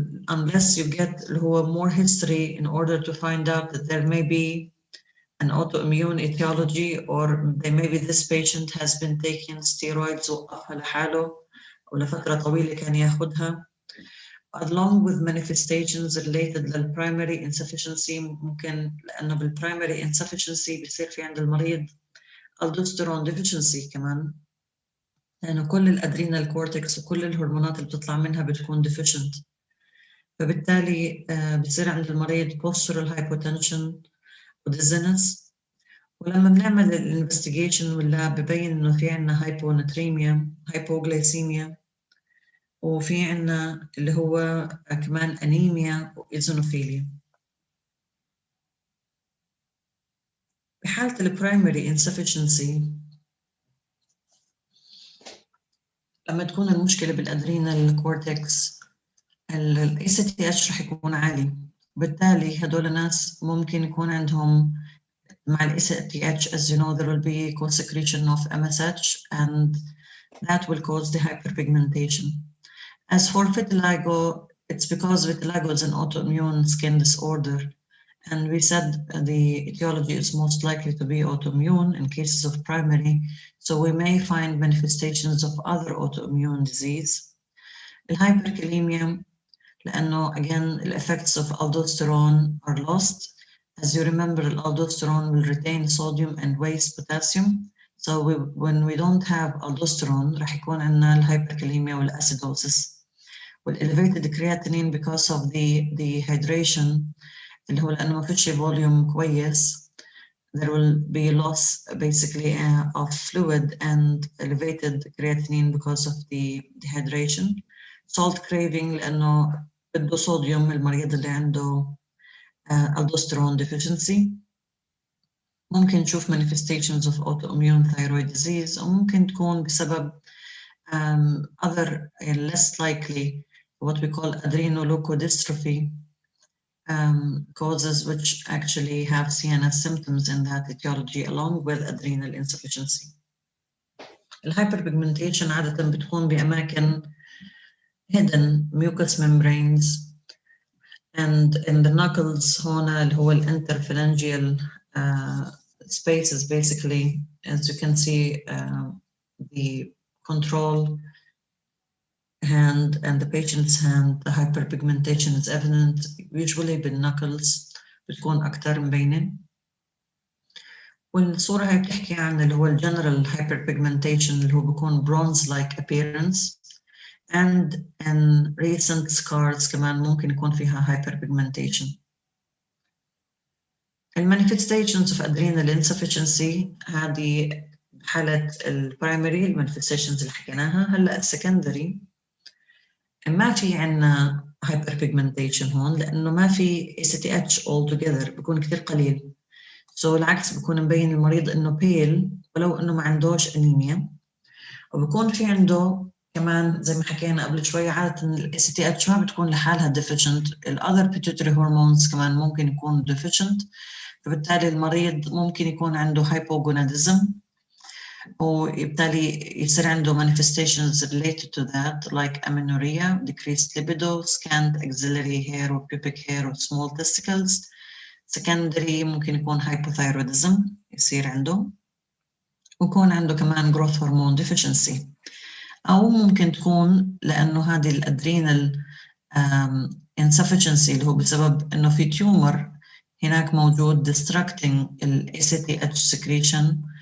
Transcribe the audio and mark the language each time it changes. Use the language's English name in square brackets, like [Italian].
[English] Unless you get [Arabic] اللي هو [English] more history in order to find out that there may be an autoimmune etiology or maybe this patient has been taking steroids [Arabic] وقفها لحاله ولفترة طويلة كان ياخدها. [English] Along with manifestations related [Arabic] للprimary insufficiency، ممكن لأنه بالprimary insufficiency بيصير في عند المريض aldosterone deficiency كمان، لأنه كل الأدرينال كورتكس وكل الهرمونات اللي بتطلع منها بتكون deficient، فبالتالي بتصير عند المريض [English] postural hypotension [Arabic] وديزنس. ولما بنعمل الانفستيجيشن واللاب ببين إنه في عنا [English] hyponatremia hypoglycemia [Arabic] وفي عنا اللي هو كمان أنيميا وإيزونوفيليا. بحالة البرايمري insufficiency لما تكون المشكلة بالأدرينال كورتكس ال ACTH رح يكون عالي، بالتالي هدول الناس ممكن يكون عندهم مع ال ACTH [English] as you know there will be co-secretion of MSH and that will cause the hyperpigmentation. As for vitiligo, it's because vitiligo is an autoimmune skin disorder, and we said the etiology is most likely to be autoimmune in cases of primary, so we may find manifestations of other autoimmune disease. Hyperkalemia, [Arabic] لأنه [English] again the effects of aldosterone are lost. As you remember, aldosterone will retain sodium and waste potassium. So when we don't have aldosterone [Arabic] رح يكون عندنا الهايبركاليميا والأسيدوزس. وال [English] elevated creatinine because of the hydration [Arabic] اللي هو لأنه ما فيش فوليوم كويس. [English] There will be loss basically of fluid and elevated creatinine because of the dehydration. Salt craving [Arabic] لأنه بده صوديوم المريض اللي عنده [English] aldosterone deficiency. [Arabic] ممكن نشوف [English] manifestations of autoimmune thyroid disease [Arabic] أو ممكن تكون بسبب [English] other less likely what we call adrenoleukodystrophy causes which actually have CNS symptoms in that etiology along with adrenal insufficiency. Hyperpigmentation [Arabic] عادة بتكون بأماكن [English] hidden mucous membranes and in the knuckles [Arabic] هنا اللي هو [English] interphalangeal spaces basically, as you can see the control hand and the patient's hand, the hyperpigmentation is evident usually بالknuckles [Arabic] بتكون أكتر مبينة. والصورة هاي بتحكي عن اللي هو [English] general hyperpigmentation [Arabic] اللي هو بيكون [English] bronze-like appearance and in recent scars [Arabic] كمان ممكن يكون فيها hyperpigmentation. [English] manifestations of adrenal insufficiency [Arabic] هذه حالة primary manifestations اللي حكيناها. هلا secondary ما في عنا hyperpigmentation هون لأنه ما في ACTH altogether بيكون كتير قليل. العكس بيكون مبين المريض إنه pale ولو إنه ما عندوش أنيميا. وبيكون في عنده كمان زي ما حكينا قبل شوية عادة ال ACTH ما بتكون لحالها deficient. ال other pituitary hormones كمان ممكن يكون deficient. فبالتالي المريض ممكن يكون عنده [English] hypogonadism [Arabic] وبالتالي يصير عنده [English] manifestations related to that like amenorrhea, decreased libido, scant axillary hair or pubic hair or small testicles. [Arabic] Secondary ممكن يكون hypothyroidism يصير عنده ويكون عنده كمان [English] growth hormone deficiency. [Arabic] أو ممكن تكون لأنه هذه الادرينال insufficiency اللي هو بسبب إنه في tumor هناك موجود [English] distracting ال ACTH secretion.